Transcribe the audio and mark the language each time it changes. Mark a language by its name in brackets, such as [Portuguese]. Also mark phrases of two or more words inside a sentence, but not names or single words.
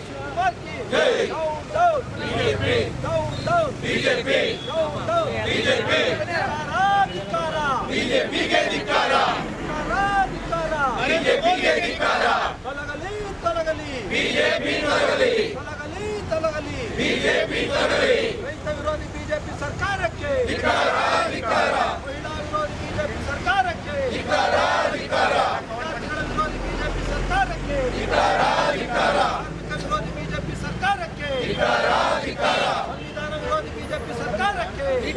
[Hindi] शिवकुमार की जय, [English] down down [Hindi] बीजेपी, [English] down down [Hindi] बीजेपी, [English] down down [Hindi] बीजेपी, धिक्कार बीजेपी के धिक्कार [Kannada] ತೊಲಗಲಿ ರೈತ ವಿರೋಧಿ ಬಿಜೆಪಿ ಸರ್ಕಾರಕ್ಕೆ, ಮಹಿಳಾ ವಿರೋಧಿ ಬಿಜೆಪಿ ಸರ್ಕಾರಕ್ಕೆ, ವಿದ್ಯಾರ್ಥಿಗಳ ವಿರೋಧಿ ಬಿಜೆಪಿ ಸರ್ಕಾರಕ್ಕೆ, ಕಾರ್ಮಿಕ ವಿರೋಧಿ ಬಿಜೆಪಿ ಸರ್ಕಾರಕ್ಕೆ, ಸಂವಿಧಾನ ವಿರೋಧಿ ಬಿಜೆಪಿ ಸರ್ಕಾರಕ್ಕೆ